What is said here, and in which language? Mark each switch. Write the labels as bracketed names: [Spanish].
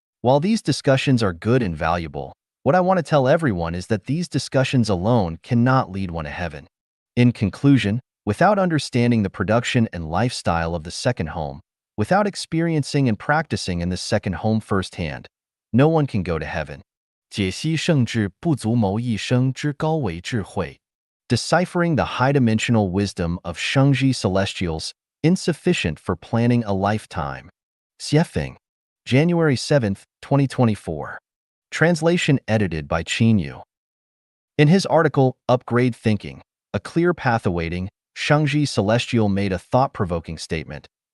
[English] While these discussions are good and valuable, what I want to tell everyone is that these discussions alone cannot lead one to heaven. In conclusion, without understanding the production and lifestyle of the second home, without experiencing and practicing in the second home firsthand, No one can go to heaven. [Chinese] 解析圣智不足谋一生之高维智慧。 [English] Deciphering the high-dimensional wisdom of Shangji celestials, insufficient for planning a lifetime. Xiefeng, January 7, 2024. Translation edited by Qin Yu. In his article, Upgrade Thinking, A Clear Path Awaiting, Shangji Celestial made a thought-provoking statement.